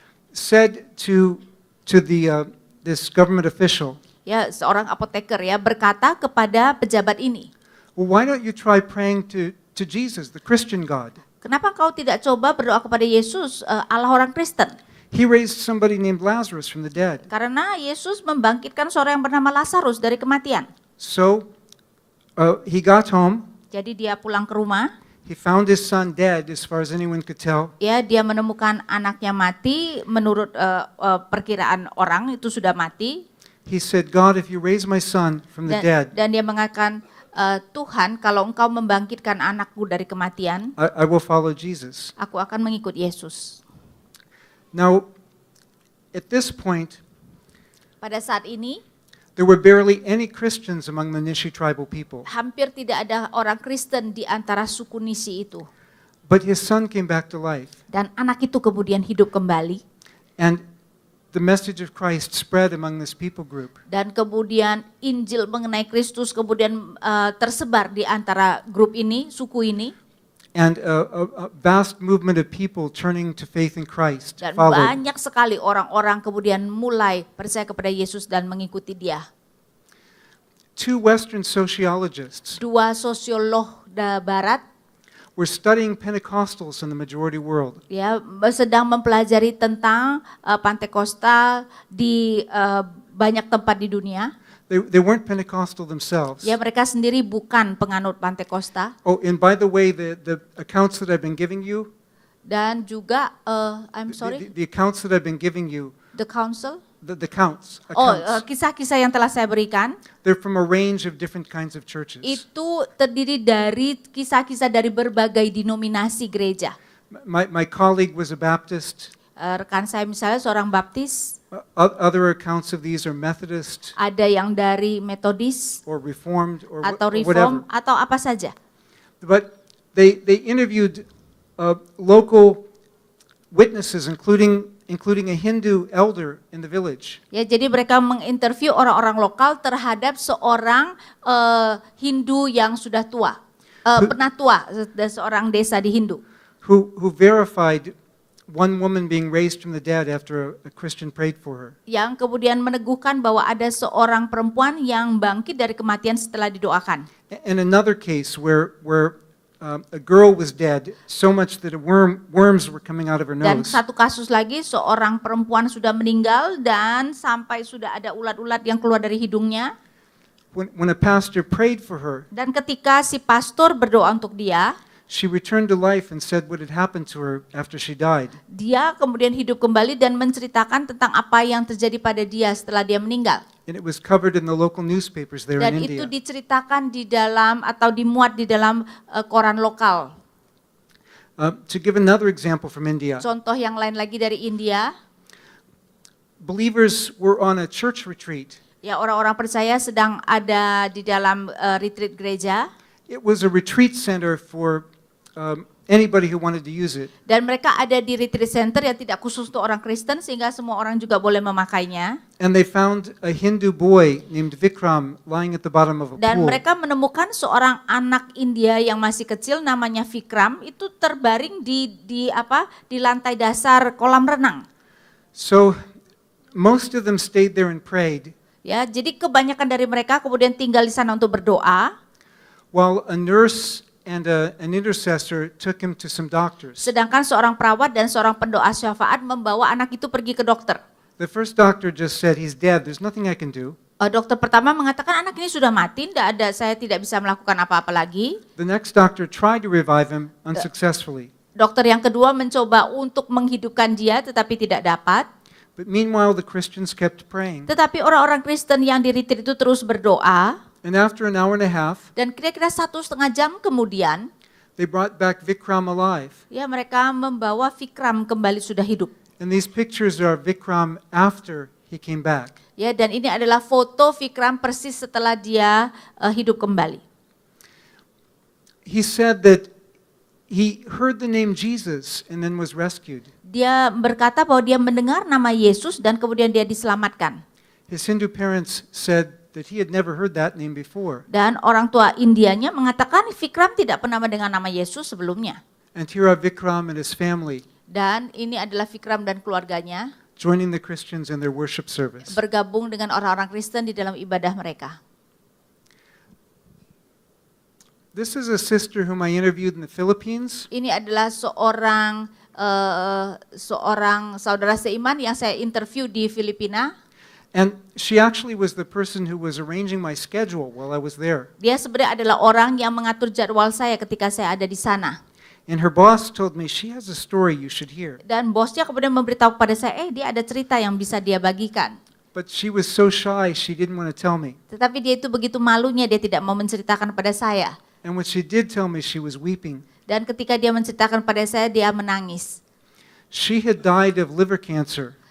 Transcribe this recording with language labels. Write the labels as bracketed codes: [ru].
[en] said to this government official, [id] ya seorang apoteker ya, berkata kepada pejabat ini, [en] well, why don't you try praying to Jesus, the Christian God? [id] kenapa kau tidak coba berdoa kepada Yesus, Allah orang Kristen? [en] He raised somebody named Lazarus from the dead. [id] Karena Yesus membangkitkan seorang yang bernama Lazarus dari kematian. [en] So he got home. [id] Jadi dia pulang ke rumah, [en] He found his son dead, as far as anyone could tell. [id] ya dia menemukan anaknya mati, menurut perkiraan orang itu sudah mati. [en] He said, God, if you raise my son from the dead, [id] Dan dia mengatakan, Tuhan, kalau engkau membangkitkan anakku dari kematian, [en] I will follow Jesus. [id] aku akan mengikut Yesus. [en] Now, at this point, [id] Pada saat ini, [en] there were barely any Christians among the Nishi tribal people. [id] hampir tidak ada orang Kristen di antara suku Nisi itu. [en] But his son came back to life, [id] Dan anak itu kemudian hidup kembali. [en] and the message of Christ spread among this people group. [id] Dan kemudian Injil mengenai Kristus kemudian tersebar di antara grup ini, suku ini. [en] And a vast movement of people turning to faith in Christ [id] Dan [en] followed. [id] banyak sekali orang-orang kemudian mulai percaya kepada Yesus dan mengikuti dia. [en] Two Western sociologists [id] Dua sosiolog barat [en] were studying Pentecostals in the majority world. [id] ya sedang mempelajari tentang Pantekosta di banyak tempat di dunia. [en] They weren't Pentecostal themselves. [id] Ya mereka sendiri bukan penganut Pantekosta. [en] Oh, and by the way, the accounts that I've been giving you, [id] Dan juga [en] I'm sorry, the accounts that I've been giving you, the council. the counts, Oh, accounts, [id] kisah-kisah yang telah saya berikan [en] they're from a range of different kinds of churches. [id] itu terdiri dari kisah-kisah dari berbagai denominasi gereja. [en] My colleague was a Baptist. [id] Rekan saya misalnya seorang Baptis, [en] Other accounts of these are Methodist [id] ada yang dari Metodis [en] or Reformed or [id] atau [en] whatever. [id] Reform atau apa saja. [en] But they interviewed local witnesses, including a Hindu elder in the village. [id] Ya, jadi mereka menginterview orang-orang lokal terhadap seorang Hindu yang sudah tua, pernah tua, seorang desa di Hindu, [en] Who verified one woman being raised from the dead after a Christian prayed for her. [id] yang kemudian meneguhkan bahwa ada seorang perempuan yang bangkit dari kematian setelah didoakan. [en] And another case where a girl was dead so much that worms were coming out of her [id] Dan [en] nose. [id] satu kasus lagi, seorang perempuan sudah meninggal dan sampai sudah ada ulat-ulat yang keluar dari hidungnya. [en] When a pastor prayed for her, [id] Dan ketika si pastor berdoa untuk dia, [en] she returned to life and said what had happened to her after she died. [id] dia kemudian hidup kembali dan menceritakan tentang apa yang terjadi pada dia setelah dia meninggal. [en] And it was covered in the local newspapers there [id] Dan [en] in [id] itu [en] India. [id] diceritakan di dalam atau dimuat di dalam koran lokal. [en] To give another example from India, [id] Contoh yang lain lagi dari India, [en] believers were on a church retreat. [id] ya orang-orang percaya sedang ada di dalam retreat gereja. [en] It was a retreat center for anybody who wanted to use it. [id] Dan mereka ada di retreat center yang tidak khusus untuk orang Kristen sehingga semua orang juga boleh memakainya. [en] And they found a Hindu boy named Vikram lying at the bottom of a [id] Dan [en] pool. [id] mereka menemukan seorang anak India yang masih kecil namanya Vikram itu terbaring di lantai dasar kolam renang. [en] So most of them stayed there and prayed, [id] Ya, jadi kebanyakan dari mereka kemudian tinggal di sana untuk berdoa, [en] while a nurse and an intercessor took him to some doctors. [id] sedangkan seorang perawat dan seorang pendoa syafaat membawa anak itu pergi ke dokter. [en] The first doctor just said, he's dead, there's nothing I can do. [id] Dokter pertama mengatakan anak ini sudah mati, saya tidak bisa melakukan apa-apa lagi. [en] The next doctor tried to revive him unsuccessfully. [id] Dokter yang kedua mencoba untuk menghidupkan dia tetapi tidak dapat. [en] But meanwhile, the Christians kept praying. [id] Tetapi orang-orang Kristen yang di retreat itu terus berdoa, [en] And after an hour and a half, [id] dan kira-kira 1,5 jam kemudian, [en] they brought back Vikram alive. [id] ya mereka membawa Vikram kembali sudah hidup. [en] And these pictures are Vikram after he came back. [id] Ya, dan ini adalah foto Vikram persis setelah dia hidup kembali. [en] He said that he heard the name Jesus and then was rescued. [id] Dia berkata bahwa dia mendengar nama Yesus dan kemudian dia diselamatkan. [en] His Hindu parents said that he had never heard that name before. [id] Dan orang tua Indianya mengatakan Vikram tidak pernah mendengar nama Yesus sebelumnya. [en] And here are Vikram and his family [id] Dan ini adalah Vikram dan keluarganya [en] joining the Christians in their worship service. [id] bergabung dengan orang-orang Kristen di dalam ibadah mereka. [en] This is a sister whom I interviewed in the Philippines. [id] Ini adalah seorang saudara seiman yang saya interview di Filipina. [en] And she actually was the person who was arranging my schedule while I was there. [id] Dia sebenarnya adalah orang yang mengatur jadwal saya ketika saya ada di sana. [en] And her boss told me she has a story you should hear. [id] Dan bosnya kemudian memberitahu kepada saya, dia ada cerita yang bisa dia bagikan. [en] But she was so shy, she didn't want to tell me. [id] Tetapi dia itu begitu malunya, dia tidak mau menceritakan pada saya. [en] And when she did tell me, she was weeping. [id] Dan ketika dia menceritakan pada saya, dia menangis. [en] She had died of liver cancer.